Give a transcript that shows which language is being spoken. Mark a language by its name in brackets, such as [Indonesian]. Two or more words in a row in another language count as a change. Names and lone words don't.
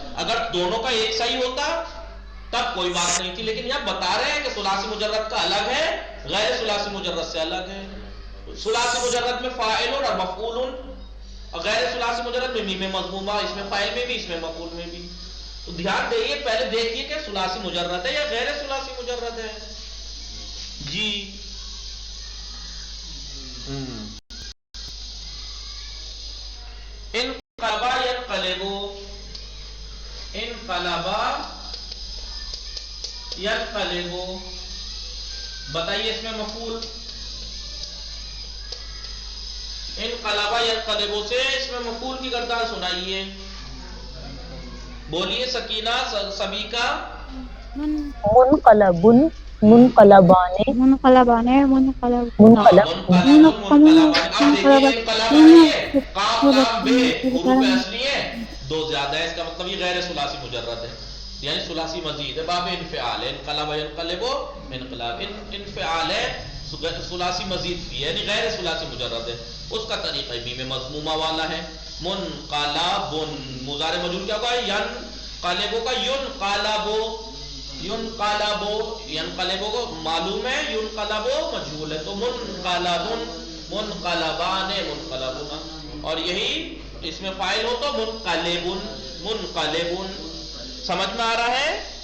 [Urdu] اگر دونوں کا ایک صحیح ہوتا تب کوئی بات نہیں تھی، لیکن یہاں بتا رہے ہیں کہ ثلاثی مجرد کا الگ ہے، غیر ثلاثی مجرد سے الگ ہے. ثلاثی مجرد میں فاعل اور مفعول، اور غیر ثلاثی مجرد میں میم مضمومہ، اس میں فاعل میں بھی اس میں مفعول میں بھی. تو دھیان دئیے، پہلے دیکھیے کہ ثلاثی مجرد ہے یا غیر ثلاثی مجرد ہے. [Arabic] جی انقلبا ینقلبو، انقلبا ینقلبو. [Urdu] بتائیے اس میں مفعول. انقلبا ینقلبو سے اس میں مفعول کی کردار سنائیے. بولیے سکینہ، سبھی کا. [Arabic] منقلبن، منقلبان منقلبان منقلب [Urdu] منقلب منقلب اب دیکھیے منقلب انقلب ہے یہ قاف لام بے حروف منقلب اصلی ہے دو زیادہ ہے اس کا مطلب یہ غیر ثلاثی مجرد ہے یعنی ثلاثی مزید ہے باب انفعال ہے [Arabic] انقلب ينقلب انقلاب انفعال [Urdu] ہے ثلاثی مزید بھی ہے یعنی غیر ثلاثی مجرد ہے اس کا طریقہ بھی میں مضمومہ والا ہے منقلب مضارع مجرور کیا ہوگا ینقلب کا [Arabic] ينقلب ينقلب ينقلب [Urdu] کو معلوم ہے ينقلب مجهول ہے تو [Arabic] منقلب منقلبان منقلبون [Urdu] اور یہی اس میں فاعل ہو تو [Arabic] منقلب منقلب [Urdu] سمجھ میں آ رہا ہے